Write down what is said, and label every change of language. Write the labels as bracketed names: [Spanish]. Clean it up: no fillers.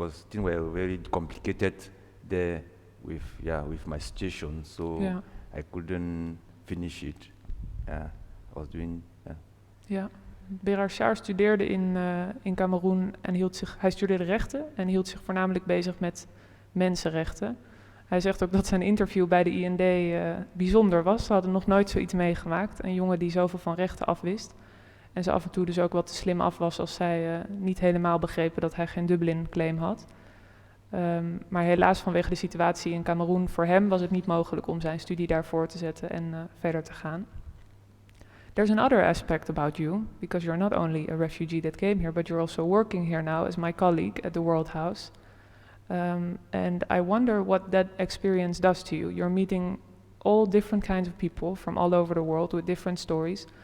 [English] Things were very complicated there with my situation, so I couldn't finish it. I was doing. [Dutch] Berarchard studeerde in Kameroen en hij studeerde rechten en hield zich voornamelijk bezig met mensenrechten. Hij zegt ook dat zijn interview bij de IND bijzonder was. Ze hadden nog nooit zoiets meegemaakt. Een jongen die zoveel van rechten afwist. En ze af en toe dus ook wat te slim af was als zij niet helemaal begrepen dat hij geen Dublin-claim had. Maar helaas vanwege de situatie in Kameroen, voor hem was het niet mogelijk om zijn studie daarvoor te zetten en verder te gaan. [English] There's another aspect about you, because you're not only a refugee that came here, but you're also working here now as my colleague at the World House. And I wonder what that experience does to you. You're meeting all different kinds of people from all over the world with different stories.